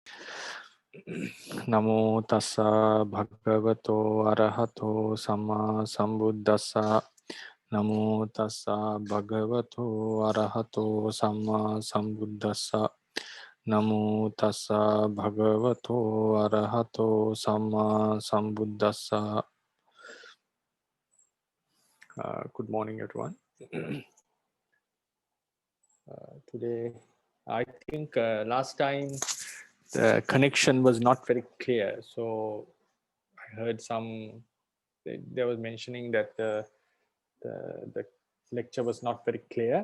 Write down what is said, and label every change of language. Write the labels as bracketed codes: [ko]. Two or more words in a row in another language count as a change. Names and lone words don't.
[pi] Namo tassa bhagavato arahato samma sambuddhassa. Namo tassa bhagavato arahato samma sambuddhassa. Namo tassa bhagavato arahato samma sambuddhassa. [en] Good morning, everyone. Today, I think last time the connection was not very clear. So I heard they was mentioning that the lecture was not very clear.